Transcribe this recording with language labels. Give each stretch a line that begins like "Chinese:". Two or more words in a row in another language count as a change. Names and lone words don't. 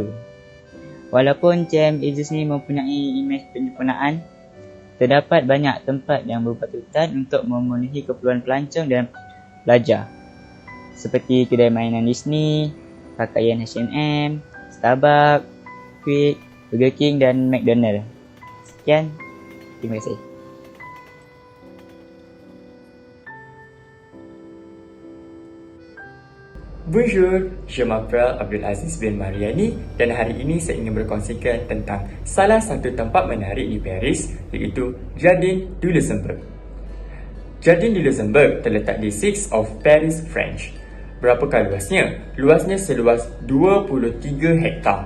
Malay: Walaupun Champ Elysees ni mempunyai imej penyempurnaan, terdapat banyak tempat yang berpatutan untuk memenuhi keperluan pelancong dan pelajar, seperti kedai mainan Disney, pakaian H&M, Starbucks, Quick, Burger King dan McDonald. Sekian, terima kasih.
French: Bonjour, je m'appelle
Malay: Abdul Aziz bin Mariani dan hari ini saya ingin berkongsikan tentang salah satu tempat menarik di Paris, iaitu Jardin du Luxembourg. Jardin du Luxembourg terletak di 6
English: of Paris, French.
Malay: Berapakah luasnya? Luasnya seluas 23 hektar.